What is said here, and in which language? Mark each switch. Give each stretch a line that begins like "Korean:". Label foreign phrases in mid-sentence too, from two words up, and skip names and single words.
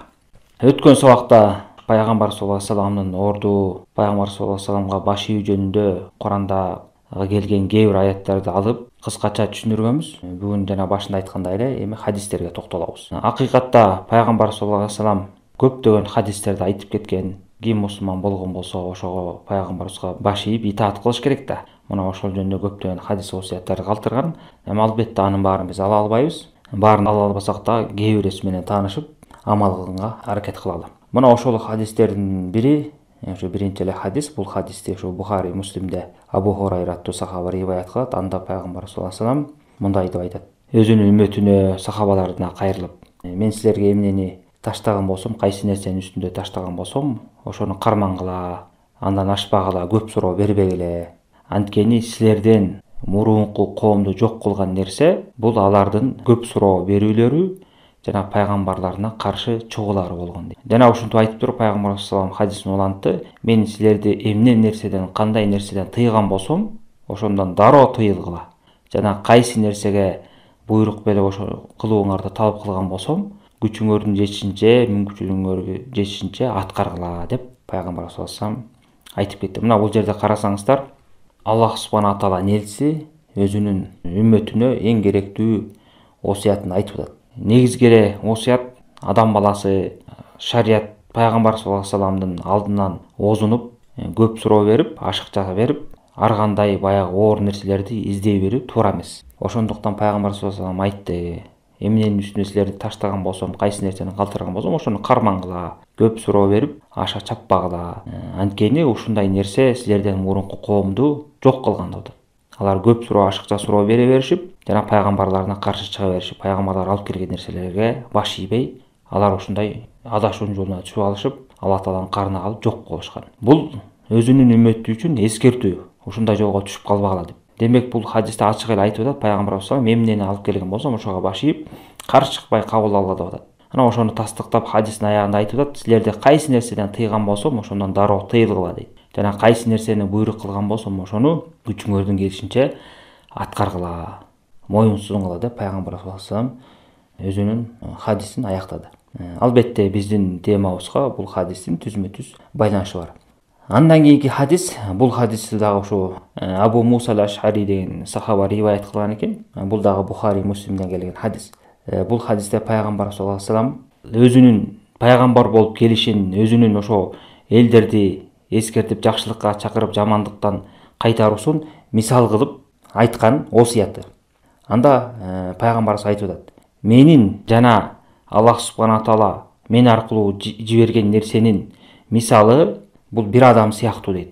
Kyrgyz: Өткөн сабакта пайгамбар
Arabic: صلى الله عليه وسلم
Kyrgyz: орду, пайгамбар
Arabic: صلى الله عليه وسلم
Kyrgyz: баш ийүү жөнүндө Куранда келген кээ бир аяттарды алып кыскача түшүндүргөнбүз. Бүгүн жана башында айткандай эле эми хадистерге токтолобуз. Акыйкатта пайгамбар
Arabic: صلى الله عليه وسلم
Kyrgyz: көптөгөн хадистерди айтып кеткен. Ким мусулман болгон болсо ошого пайгамбарыбызга баш ийип итаат кылыш керек да. Мына ошол жөнүндө көптөгөн хадис осуяттарды калтырган. Эми албетте анын баарын биз ала албайбыз. Баарын ала албасак да кээ бирээси менен таанышып амал кылганга аракет кылалы. Мына ошол хадистердин бири, ошо биринчи эле хадис, бул хадисти ошо Бухари, Муслимде Абу Хурайра аттуу сахаба риваят кылат. Анда пайгамбар
Arabic: صلى الله عليه وسلم
Kyrgyz: мындай деп айтат. Өзүнүн үммөтүнө, сахабаларына кайрылып, мен силерге эмнени таштаган болсом, кайсы нерсенин үстүндө таштаган болсом, ошону кармангыла, андан ашпагыла, көп суроо бербегиле. Анткени силерден мурунку коомду жок кылган нерсе бул алардын көп суроо берүүлөрү жана пайгамбарларына каршы чогулары болгон дейт. Жана ушинтип айтып туруп пайгамбар
Arabic: صلى الله عليه وسلم
Kyrgyz: хадисин улантты. Мен силерди эмне нерседен, кандай нерседен тыйган болсом, ошондон дароо тыйылгыла. Жана кайсы нерсеге буйрук берип ошо кылууңарды талап кылган болсом, күчүңөрдүн жетишинче, мүмкүнчүлүгүңөр жетишинче аткаргыла деп пайгамбар
Arabic: صلى الله عليه وسلم
Kyrgyz: айтып кетти. Мына бул жерде карасаңыздар, Аллах
Arabic: سبحانه تعالى
Kyrgyz: элчиси өзүнүн үммөтүнө эң керектүү осуятын айтып атат. Негизги эле осуят адам баласы шарият пайгамбар
Arabic: صلى الله عليه وسلم
Kyrgyz: алдынан озунуп, көп суроо берип, ашыкча берип, ар кандай баягы оор нерселерди издей берүү туура эмес. Ошондуктан пайгамбар
Arabic: صلى الله عليه وسلم
Kyrgyz: айтты: эмненин үстүнө силерди таштаган болсом, кайсы нерсени калтырган болсом, ошону кармангыла, көп суроо берип, аша чаппагыла. Анткени ушундай нерсе силерден мурунку коомду жок кылган деп атат. Алар көп суроо, ашыкча суроо бере беришип, жана пайгамбарларына каршы чыга беришип, пайгамбарлар алып келген нерселерге баш ийбей, алар ушундай адашуунун жолуна түшүп алышып, Алла Тааланын карына калып жок болушкан. Бул өзүнүн үммөтү үчүн эскертүү, ушундай жолго түшүп калбагыла деп. Демек бул хадисте ачык эле айтып атат, пайгамбар
Arabic: صلى الله عليه وسلم
Kyrgyz: эмнени алып келген болсом, ошого баш ийип, каршы чыкпай кабыл алгыла деп атат. Ана ошону тастыктап хадистин аягында айтып атат: силерди кайсы нерседен тыйган болсом, ошондон дароо тыйылгыла дейт. Жана кайсы нерсени буйрук кылган болсом, ошону күчүңөрдүн келишинче аткаргыла, моюнсунгула деп пайгамбар
Arabic: صلى الله عليه وسلم
Kyrgyz: өзүнүн хадисин аяктады. Албетте биздин темабызга бул хадистин түзмө-түз байланышы бар. Андан кийинки хадис, бул хадисти дагы ушу Абу Муса аль-Аш'ари деген сахаба риваят кылган экен. Бул дагы Бухари, Муслимден келген хадис. Бул хадисте пайгамбар
Arabic: صلى الله عليه وسلم
Kyrgyz: өзүнүн пайгамбар болуп келишин, өзүнүн ошо элдерди эскертип, жакшылыкка чакырып, жамандыктан кайтаруусун мисал кылып айткан осуяты. Анда пайгамбарыбыз айтып атат: менин жана Аллах
Arabic: سبحانه تعالى
Kyrgyz: мен аркылуу жиберген нерсенин мисалы бул бир адам сыяктуу дейт.